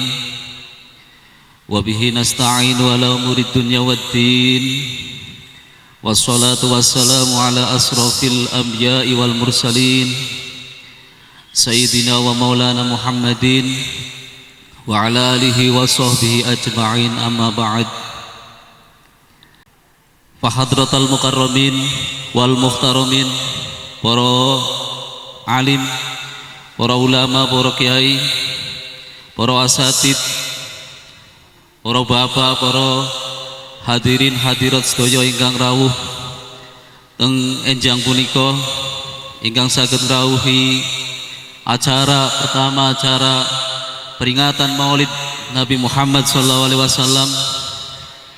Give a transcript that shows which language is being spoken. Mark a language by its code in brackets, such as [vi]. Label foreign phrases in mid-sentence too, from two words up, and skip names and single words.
[ar] وبه نستعين على أمور الدنيا والدين. والصلاة والسلام على أشرف الأنبياء والمرسلين سيدنا ومولانا محمد وعلى آله وصحبه أجمعين أما بعد. فحضرات المكرمين والمحترمين, [id] para alim, para ulama, [jv] para kiai, para asatid, para bapak, para hadirin hadirat sedaya ingkang rawuh teng enjang punika, ingkang saged ngrawuhi [id] acara pertama, acara peringatan Maulid Nabi Muhammad SAW